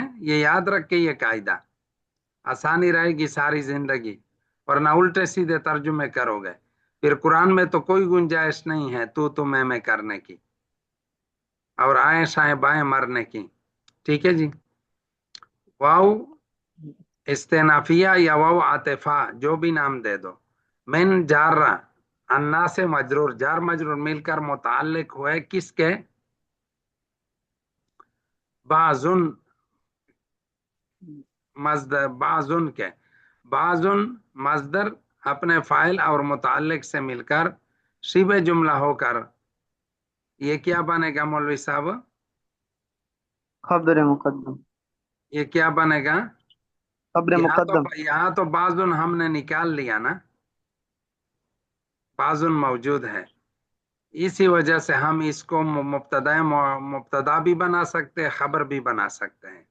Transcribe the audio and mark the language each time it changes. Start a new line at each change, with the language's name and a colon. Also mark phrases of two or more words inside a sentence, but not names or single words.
Urdu: یہ یاد رکھ کے یہ قاعدہ، آسانی رہے گی ساری زندگی، ورنہ الٹے سیدھے ترجمے کرو گے، پھر قرآن میں تو کوئی گنجائش نہیں ہے تو میں کرنے کی اور آئیں شائیں بائیں مرنے کی۔ ٹھیک ہے جی، واو استنافیہ یا واو عاطفہ جو بھی نام دے دو، من جارہ، انا سے مجرور، جار مجرور مل کر متعلق ہوئے کس کے؟ بعضن، مصدر بعضن کے، بعضن مصدر اپنے فاعل اور متعلق سے مل کر شبہ جملہ ہو کر یہ کیا بنے گا مولوی صاحب؟ خبر مقدم، یہ کیا بنے گا؟ خبر مقدم، یہاں تو بعضن ہم نے نکال لیا نا، بعضن موجود ہے، اسی وجہ سے ہم اس کو مبتدا بھی بنا سکتے ہیں، خبر بھی بنا سکتے ہیں۔